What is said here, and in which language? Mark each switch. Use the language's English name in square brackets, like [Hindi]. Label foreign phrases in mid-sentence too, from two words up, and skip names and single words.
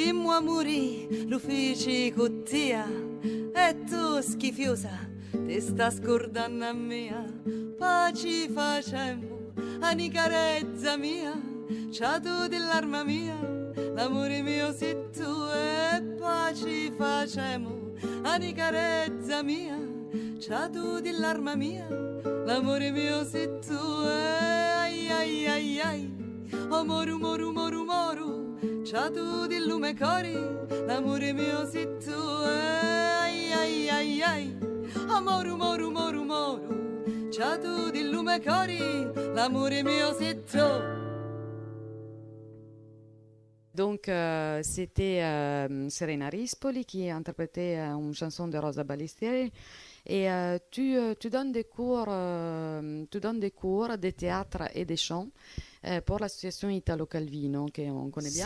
[Sicilian] a morire, l'ufficio cottia, e tu schifiosa, ti sta scordando a mia, pace facemmo, ani carezza mia, c'ha tu dell'arma mia, l'amore mio sei tu e pace facemmo, ani carezza mia, c'ha tu dell'arma mia, l'amore mio sei tu e ai ai ai ai, oh moru moru moru moru, c'ha tu del lume cori, l'amore mio sei tu e ai ai ai ai, oh moru moru moru moru, c'ha tu del lume cori, l'amore mio sei tu. [French] Donc, c'était Serena Rispoli qui interprétait une chanson de Rosa Balistieri. Et tu donnes des cours de théâtre et de chant pour l'association Italo Calvino, qu'on connaît bien.